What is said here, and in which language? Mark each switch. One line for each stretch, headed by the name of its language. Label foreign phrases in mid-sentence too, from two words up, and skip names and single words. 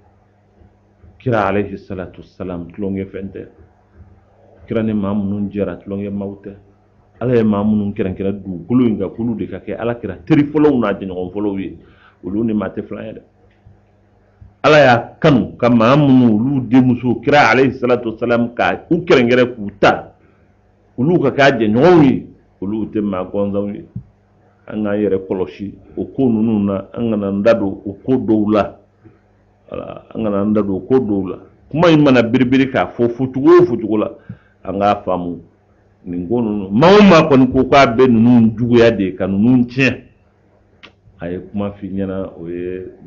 Bambara: kira
Arabic: عليه الصلاة والسلام
Bambara: tulonkɛ fɛn tɛ kira ni maa minnu jɛra tulonkɛ maaw tɛ ala ye maa minnu kɛrɛnkɛrɛn dugukolo in kan k'olu de ka kɛ ala kira teri fɔlɔw n'a jɛɲɔgɔn fɔlɔw ye olu ni maa tɛ filan ye dɛ ala y'a kanu ka maa minnu olu denmuso kira
Arabic: عليه الصلاة والسلام
Bambara: ka u kɛrɛnkɛrɛn k'u ta olu ka k'a jɛɲɔgɔnw ye olu tɛ maa gɔnzanw ye an ga yɛrɛ kɔlɔsi o ko ninnu na an kana n da don o ko dɔw la wala an kana n da don o ko dɔw la kuma in mana biribiri k'a fɔ fucogo la an k'a faamu nin ko ninnu maa o maa kɔni ko k'a bɛ ninnu juguya de ka ninnu tiɲɛ a ye kuma f'i ɲɛna o ye